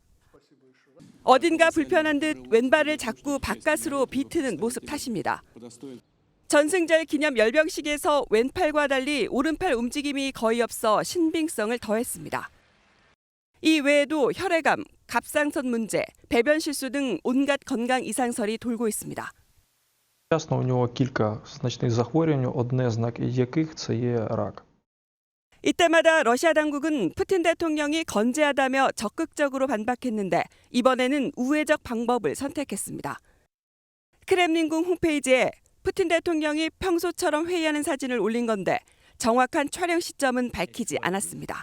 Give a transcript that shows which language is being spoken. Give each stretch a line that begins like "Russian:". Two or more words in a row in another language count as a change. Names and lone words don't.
Korean: 어딘가 불편한 듯 왼발을 자꾸 바깥으로 비트는 모습 탓입니다. 전승절 기념 열병식에서 왼팔과 달리 오른팔 움직임이 거의 없어 신빙성을 더했습니다. 이 외에도 혈액암, 갑상선 문제, 배변 실수 등 온갖 건강 이상설이 돌고 있습니다.
Ukrainian: Ясно, у нього кілька значних захворювань, одне з яких це є рак.
Korean: 이때마다 러시아 당국은 푸틴 대통령이 건재하다며 적극적으로 반박했는데 이번에는 우회적 방법을 선택했습니다. 크렘린궁 홈페이지에 푸틴 대통령이 평소처럼 회의하는 사진을 올린 건데 정확한 촬영 시점은 밝히지 않았습니다.